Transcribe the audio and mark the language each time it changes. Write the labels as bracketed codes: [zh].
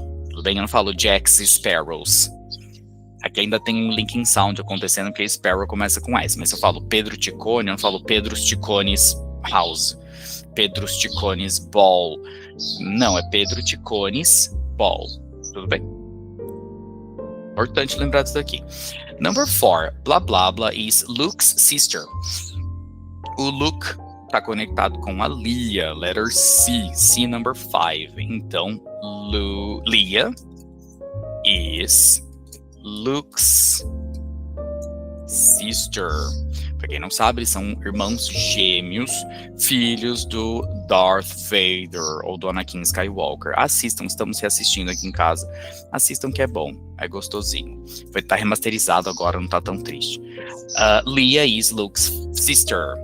[pt] tudo bem? Eu não falo Jacks e Sparrows. Aqui ainda tem um linking sound acontecendo, porque Sparrow começa com S, mas se eu falo Pedro Ticone, eu não falo Pedro Ticones House, Pedro Ticones Ball. Não, é Pedro Ticones Ball. Tudo bem? Importante lembrar disso daqui. [en] Number 4, blah blah blah is Luke's sister. [pt] O Luke está conectado com a Leah, [en] letter C, C number 5. [pt] Então, [en] Leah is Luke's sister. [pt] Pra quem não sabe, eles são irmãos gêmeos, filhos do Darth Vader ou do Anakin Skywalker. Assistam, estamos reassistindo aqui em casa. Assistam que é bom, é gostosinho. Vai estar remasterizado agora, não tá tão triste. [en] Leah is Luke's sister.